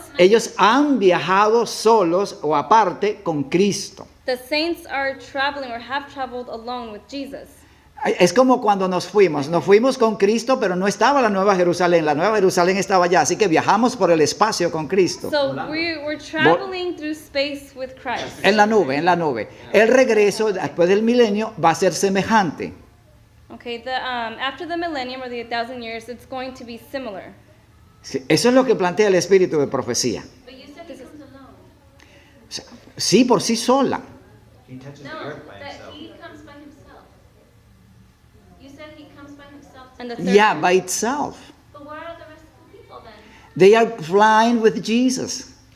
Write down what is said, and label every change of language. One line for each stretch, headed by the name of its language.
Spanish: Ellos han viajado solos o aparte con Cristo.
English: The saints are traveling or have traveled alone with Jesus.
Spanish: Es como cuando nos fuimos con Cristo, pero no estaba la Nueva Jerusalén, la Nueva Jerusalén estaba allá, así que viajamos por el espacio con Cristo.
English: So we're traveling through space with Christ.
Spanish: En la nube, en la nube. El regreso después del milenio va a ser semejante.
English: Okay, after the millennium or the 1,000 years, it's going to be similar.
Spanish: Sí, eso es lo que plantea el espíritu de profecía.
English: But you said he comes alone.
Spanish: O sea, sí, por sí sola.
English: He touches the No, earth by that himself. he comes by himself. You said he comes by himself. And the third Yeah, one? by itself. But where are the rest of the people then? They are flying with Jesus.